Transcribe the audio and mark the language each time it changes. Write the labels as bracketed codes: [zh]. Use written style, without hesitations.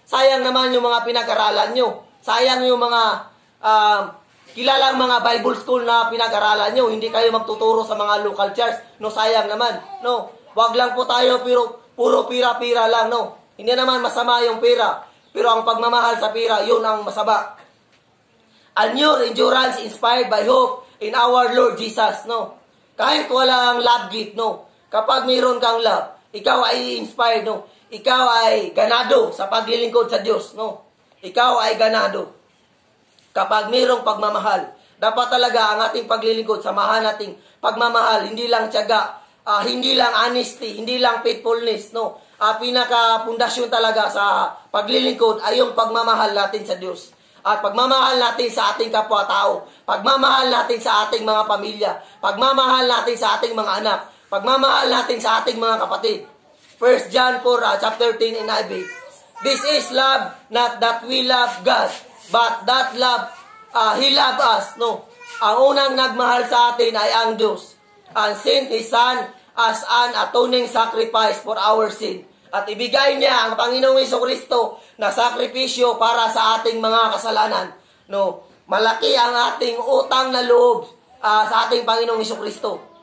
[tl] Sayang naman yung mga pinag-aralan nyo. Sayang yung mga kilalang mga Bible school na pinag-aralan nyo. Hindi kayo magtuturo sa mga local church, no. Sayang naman, no. Wag lang po tayo puro pira-pira lang, no. Hindi naman masama yung pira, pero ang pagmamahal sa pira, yun ang masama. [en] And your endurance inspired by hope in our Lord Jesus, [tl] no. Kahit walang love gift, no. Kapag mayroon kang love, ikaw ay inspired, no. Ikaw ay ganado sa paglilingkod sa Diyos, no. Ikaw ay ganado. Kapag mayroong pagmamahal, dapat talaga ang ating paglilingkod, samahan nating pagmamahal, hindi lang tiyaga, hindi lang honesty, hindi lang faithfulness, no. Pinaka-pundasyon talaga sa paglilingkod ay yung pagmamahal natin sa Diyos. At pagmamahal natin sa ating kapwa-tao, pagmamahal natin sa ating mga pamilya, pagmamahal natin sa ating mga anak, pagmamahal natin sa ating mga kapatid. [en] 1 John 4, chapter 10 NIV. This is love, not that we love God, but that love, He loved us, [tl] no. Ang unang nagmahal sa atin ay ang Diyos, [en] and sent His Son as an atoning sacrifice for our sin. [tl] At ibigay niya ang Panginoong Jesucristo na sakripisyo para sa ating mga kasalanan, no. Malaki ang ating utang na loob sa ating Panginoong Jesucristo.